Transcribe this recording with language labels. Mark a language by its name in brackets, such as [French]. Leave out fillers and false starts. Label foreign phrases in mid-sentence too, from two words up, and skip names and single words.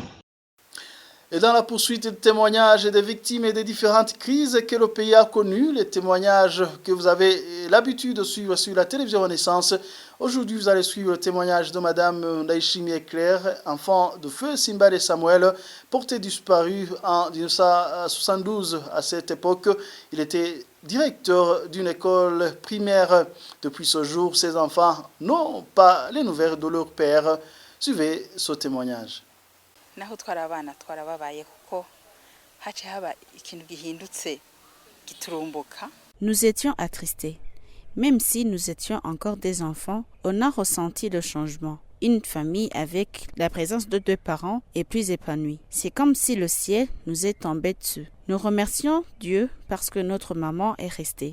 [French] Et dans la poursuite des témoignages des victimes et des différentes crises que le pays a connues, les témoignages que vous avez l'habitude de suivre sur la télévision Renaissance, aujourd'hui vous allez suivre le témoignage de Madame Ndaïchimi Eclair, enfant de feu Simba et Samuel, porté disparu en 1972. À cette époque, il était directeur d'une école primaire. Depuis ce jour, ses enfants n'ont pas les nouvelles de leur père. Suivez ce témoignage. [Rundi] naho twara abana twarababaye kuko hace haba ikintu gihindutse giturumbuka. [French] Nous étions attristés. Même si nous étions encore des enfants, on a ressenti le changement. Une famille avec la présence de 2 parents est plus épanouie. C'est comme si le ciel nous est tombé dessus. Nous remercions Dieu parce que notre maman est restée.